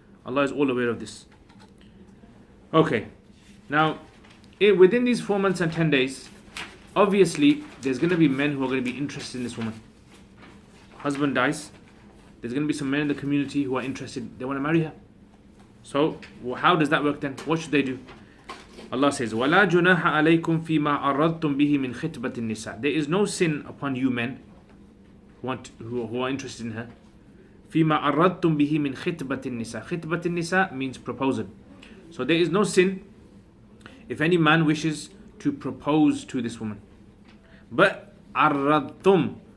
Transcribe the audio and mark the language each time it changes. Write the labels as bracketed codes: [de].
[en] Allah is all aware of this. Okay, now within these 4 months and 10 days, obviously there's going to be men who are going to be interested in this woman. Husband dies, there's going to be some men in the community who are interested, they want to marry her. So how does that work then? What should they do? Allah says, [ar] وَلَا جُنَاحَ عَلَيْكُمْ فِي مَا عَرَّضْتُمْ بِهِ مِنْ خِطْبَةِ النِّسَاءِ. [en] There is no sin upon you men who are interested in her. [ar] فِي مَا عَرَّضْتُمْ بِهِ مِنْ خِطْبَةِ النِّسَاءِ. خِطْبَةِ النِّسَاء [en] means proposal. So there is no sin if any man wishes to propose to this woman. But عَرَّضْتُمْ.